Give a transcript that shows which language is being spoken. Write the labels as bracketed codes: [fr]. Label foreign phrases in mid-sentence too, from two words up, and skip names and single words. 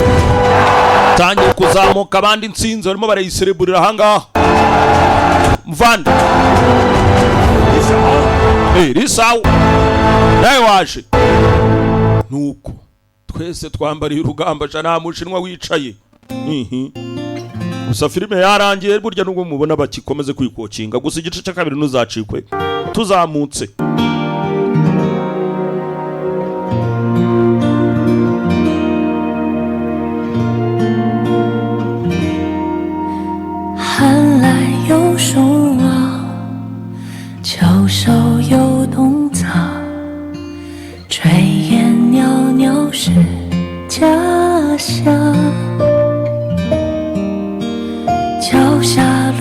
[rw] abandi intsinzi barimo barayisereburira ahangaha mvande risawa nawe waje nuko twese twambariye urugamba nta mushinwa wicaye gusa filime yarangiye burya nubwo mubona bakikomeze kwikokinga gusa igice cya kabiri nuzacikwe tuzamutse [zh] 寒来有暑往，秋收有冬藏，炊烟袅袅是家乡。脚下